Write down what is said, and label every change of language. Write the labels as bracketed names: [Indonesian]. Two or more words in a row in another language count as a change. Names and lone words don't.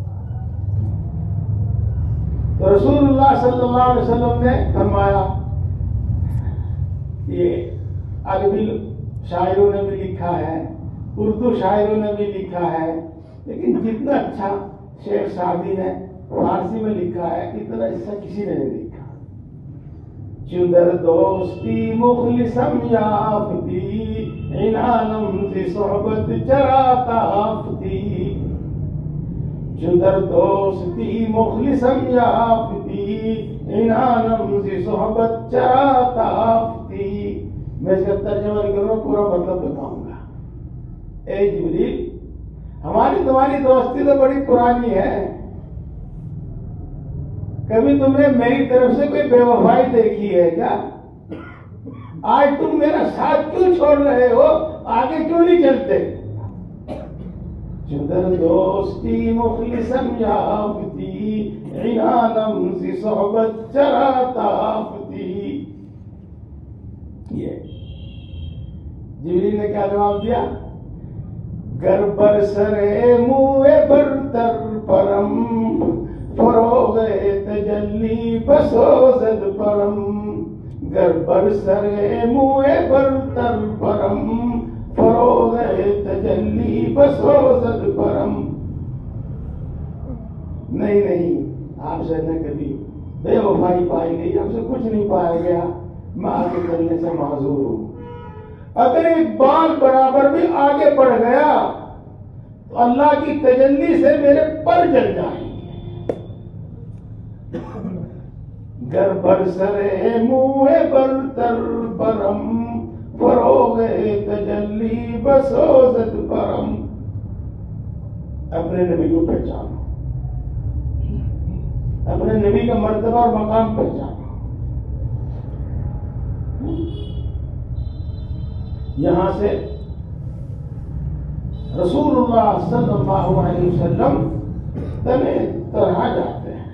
[Urdu] تو رسول اللہ [Arabic] صلی اللہ علیہ وسلم [Urdu] نے فرمایا، یہ عربی شاعروں نے بھی لکھا ہے، اردو شاعروں نے بھی لکھا ہے، لیکن جتنا اچھا شیخ سعدی نے فارسی میں لکھا ہے اتنا اس سے کسی نے نہیں لکھا۔ [Persian] چندر دوستی مخلصم یافتی، عنانم ز صحبت چراتا آفتی، چندر دوستی مخلصم یافتی، عنانم ز صحبت چراتا آفتی۔ [Urdu] میں اس کا ترجمہ نہیں کروں، پورا مطلب بتاؤں گا۔ اے جبریل، ہماری تمہاری دوستی تو بڑی پرانی ہے، کبھی تم نے میری طرف سے کوئی بے وفائی دیکھی ہے کیا؟ آج تم میرا ساتھ کیوں چھوڑ رہے ہو؟ آگے کیوں نہیں چلتے؟ [Persian] چندر دوستی مخلصم یافتی، عنانم ز صحبت چراتا آفتی۔ [Urdu] یہ جبریل نے کیا جواب دیا؟ [Persian] گر برسرے موئے برتر پرم، فروغ تجلی بسوزد پرم، گر برسرے موئے برتر پرم، فروغ تجلی بسوزد پرم۔ [Urdu] نہیں، آپ سے نہ کبھی بے وفائی پائی گئی، آپ سے کچھ نہیں پایا گیا، میں آگے چلنے سے معذور ہوں۔ اگر ایک بال برابر بھی آگے بڑھ گیا تو اللہ کی تجلی سے میرے پر جل جائیں گے۔ [Persian] گر برسرے منہ برتر برم، فروغ تجلی بسوزد پرم۔ [Urdu] اپنے نبی کو پہچانو، اپنے نبی کا مرتبہ اور مقام پہچانا. یہاں سے رسول اللہ [Arabic] صلی اللہ علیہ وسلم [Urdu] تنے طرح جاتے ہیں.